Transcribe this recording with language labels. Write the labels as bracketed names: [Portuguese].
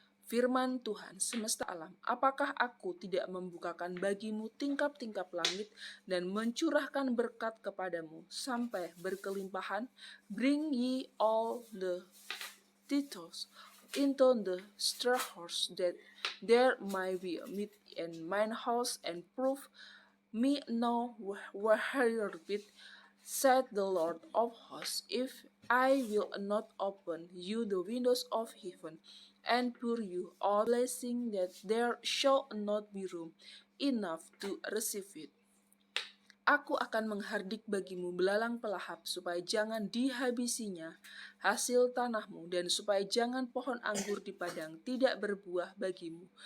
[Indonesian] Firman Tuhan semesta alam, apakah aku tidak membukakan bagimu tingkap-tingkap langit dan mencurahkan berkat kepadamu sampai berkelimpahan? [English] Bring ye all the tithes into the storehouse, that there may be meat in mine house, and prove me no wherewith, said the Lord of hosts, if I will not open you the windows of heaven, and pour you out blessing that there shall not be room enough to receive it. [Indonesian] Aku akan menghardik bagimu belalang pelahap, supaya jangan dihabisinya hasil tanahmu, dan supaya jangan pohon anggur di padang tidak berbuah bagimu.